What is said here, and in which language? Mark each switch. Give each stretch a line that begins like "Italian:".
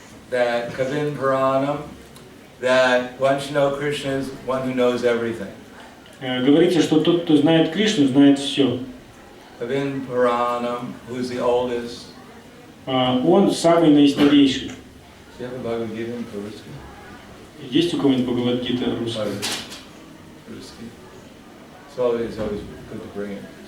English: That Kavim Paranam, that one should know Krishna is one who knows everything.
Russian: Говорится, что тот, кто знает Кришну, знает все.
English: Kavim Paranam, who's the oldest.
Russian: Он самый наистарейший.
English: Do you have a Bhagavad Gita in Ruski?
Russian: Есть у кого-нибудь Бхагавад-гита русская? Ruski.
English: So it's always good to bring it.